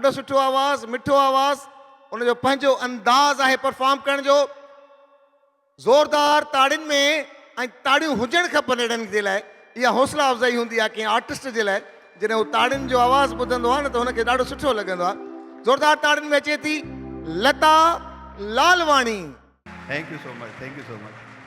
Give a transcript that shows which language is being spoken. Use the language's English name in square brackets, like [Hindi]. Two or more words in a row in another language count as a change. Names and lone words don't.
[Sindhi] ॾाढो सुठो आवाज़ु, मिठो आवाज़ु, उनजो पंहिंजो अंदाज़ आहे परफॉर्म करण जो। ज़ोरदार ताड़ियुनि में ऐं ताड़ियूं हुजणु खपनि अहिड़नि जे लाइ। इहा हौसला अफ़ज़ाई हूंदी आहे कंहिं आर्टिस्ट जे लाइ। जॾहिं हू ताड़ियुनि जो आवाज़ु ॿुधंदो आहे न त हुनखे ॾाढो सुठो लॻंदो आहे। ज़ोरदार ताड़ियुनि में अचे थी लता लालवाणी। [English] thank you so much, thank you so much.